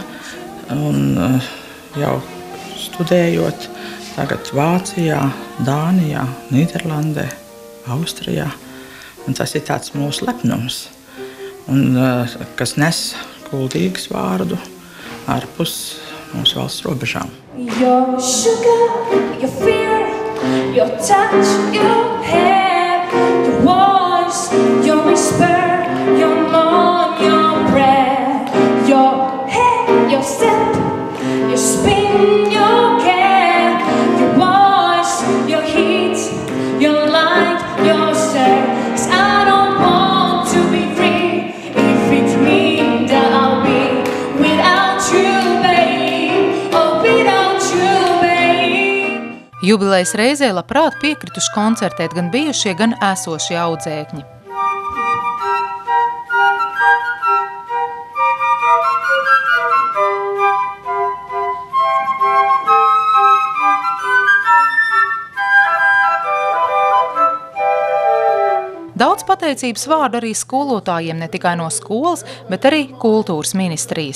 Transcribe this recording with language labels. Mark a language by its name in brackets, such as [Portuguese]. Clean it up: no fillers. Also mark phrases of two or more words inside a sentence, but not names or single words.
[Latvian] Un jau studējot tagad Vācijā, Dānijā, Nīderlandē, Austrijā. Un tas ir tāds mūsu lepnums, un, kas nes Kuldīgas vārdu ārpus mūsu valsts robežām. [English] Your sugar, your fear, your touch, your hair, your voice, your whisper, your moan, your prayer, your head, your step, your spin, your care, your voice, your heat, your light, your stare. 'Cause I don't want to be free if it means that I'll be without you, babe. Oh, without you, babe. [Latvian] Jubilejas reizē labprāt piekrituši koncertēt gan bijušie, gan esošie audzēkņi. Daudz pateicības vārdu arī skolotājiem ne tikai no skolas, bet arī kultūras ministrijas.